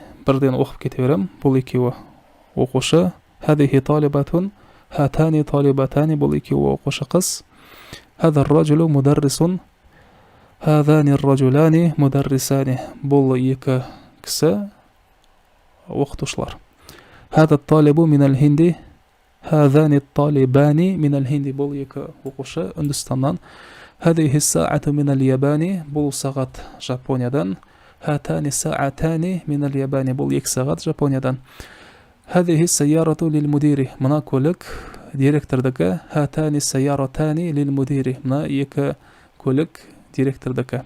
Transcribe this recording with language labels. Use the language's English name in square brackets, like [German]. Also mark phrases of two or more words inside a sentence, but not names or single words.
[Kazakh] Бірден оқып кете берем. Бұл екеуі оқушы. [Arabic] هذه طالبة هاتان طالبتان. [Kazakh] Бұл екеуі оқушы қыз. [Arabic] هذا رجل مدرس هذان رجلان مدرسان. [Kazakh] Бұл екі кісі оқытушылар. [Arabic] هذا طالب من الهند هذان طالبان من الهند. [Kazakh] Бұл екі оқушы Үндістаннан. [Arabic] هذه الساعة من اليابان. [Kazakh] Бұл сағат Жапониядан. [Arabic] هاتان ساعتان من اليابان. [Kazakh] Бұл екі сағат Жапониядан. [Arabic] هذه السيارة للمدير. [Kazakh] Мына көлік директордікі. [Arabic] هاتان سيارتان للمدير. [Kazakh] Мына екі көлік директордікі.